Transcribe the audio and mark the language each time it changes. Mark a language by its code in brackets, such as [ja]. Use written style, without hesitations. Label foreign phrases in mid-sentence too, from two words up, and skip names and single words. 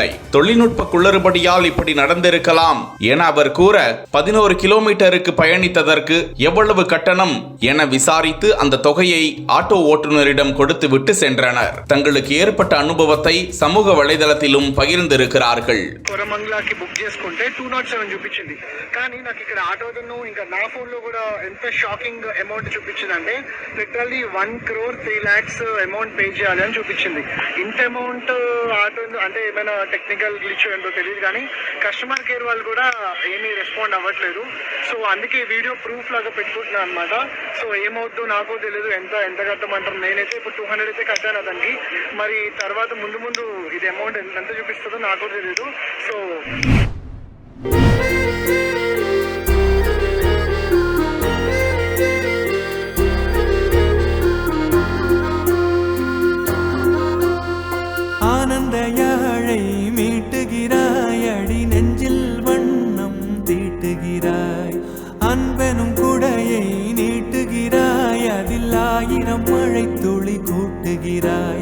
[ta] தொழில்நுட்ப குளறுபடியால் இப்படி நடந்திருக்கலாம் என அவர் கூற 11 கிலோமீட்டருக்கு பயணித்ததற்கு எவ்வளவு கட்டணம் என விசாரித்து அந்த தொகையை ஆட்டோ ஓட்டுநரிடம் கொடுத்து விட்டு சென்றனர். தங்களுக்கு ஏற்பட்ட அனுபவத்தை சமூக வலைதளத்திலும் பகிர்ந்திருக்கிறார்கள். [te] కొరమంగళకి బుక్ చేసుకుంటే 207 చూపించింది. కానీ నాకు ఇక్కడ ఆటోను ఇంకా నా ఫోన్ లో కూడా ఎంత [en] shocking amount [te] చూపించిందంటే లిటరల్లీ 1 crore 3 lakhs అమౌంట్ పే చేయాలి అని చూపించింది. ఇంత అమౌంట్ ఆటో అంటే ఏమైనా [en] technical glitch [te] ఏంటో తెలియదు కానీ [en] customer care [te] వాళ్ళు కూడా ఏమీ రెస్పాండ్ అవ్వట్లేదు. సో అందుకే [en] video proof [te] లాగా పెట్టుకుంటున్నాను అనమాట. సో ఏమవుతుందో నాకు తెలియదు, ఎంత కట్టమంటారు. నేనైతే ఇప్పుడు 200 అయితే కట్టాను దానికి. మరి తర్వాత ముందు ఇది అమౌంట్ ఎంత చూపిస్తుందో నాకు తెలియదు. సో [ta] ஆனந்த யாழை மீட்டுகிறாய், அடி நெஞ்சில் வண்ணம் தீட்டுகிறாய், அன்பெனும் குடையை நீட்டுகிறாய், அதில் 1000 மழை துளி கூட்டுகிறாய்.